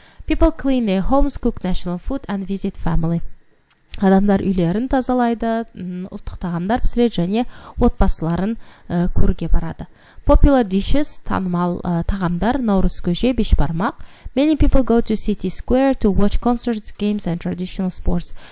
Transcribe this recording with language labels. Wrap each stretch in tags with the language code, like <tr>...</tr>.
<en>People clean their homes, cook national food and visit family.</en> <kk>Адамдар үйлерін тазалайды, ұлттық тағамдар пісіреді және отбасыларын көруге барады.</kk> <en>Popular dishes,</en> <kk>танымал тағамдар,</kk> <en>наурыз көже, бешбармақ. Many people go to City Square to watch concerts, games and traditional sports.</en>